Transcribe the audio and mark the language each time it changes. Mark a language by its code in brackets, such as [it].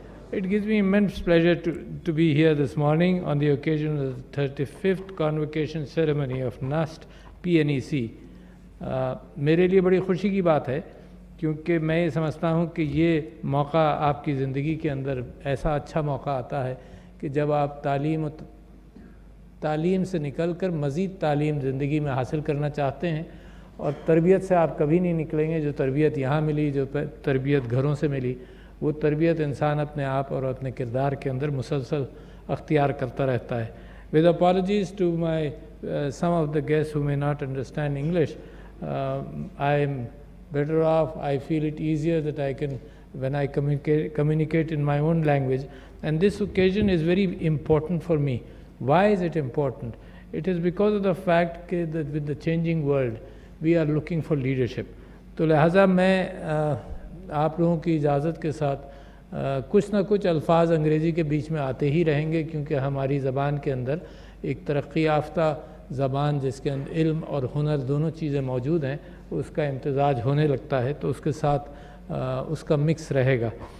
[en] It gives me immense pleasure to be here this morning on the occasion of the 35th convocation ceremony of NUST PNEC. [ur] میرے لیے بڑی خوشی کی بات ہے کیونکہ میں یہ سمجھتا ہوں کہ یہ موقع آپ کی زندگی کے اندر ایسا اچھا موقع آتا ہے کہ جب آپ تعلیم سے نکل کر مزید تعلیم زندگی میں حاصل کرنا چاہتے ہیں، اور تربیت سے آپ کبھی نہیں نکلیں گے. جو تربیت یہاں ملی، جو تربیت گھروں سے ملی، وہ تربیت انسان اپنے آپ اور اپنے کردار کے اندر مسلسل اختیار کرتا رہتا ہے. [en] With apologies to some of the guests who may not understand English, I am better off. I feel it easier that I can, when I communicate in my own language. And this occasion is very important for me. Why is it important? It is because of the fact that with the changing world, we are looking for leadership. [ur] تو لہٰذا میں آپ لوگوں کی اجازت کے ساتھ کچھ نہ کچھ الفاظ انگریزی کے بیچ میں آتے ہی رہیں گے، کیونکہ ہماری زبان کے اندر ایک ترقی یافتہ زبان جس کے اندر علم اور ہنر دونوں چیزیں موجود ہیں، اس کا امتزاج ہونے لگتا ہے، تو اس کے ساتھ اس کا مکس رہے گا.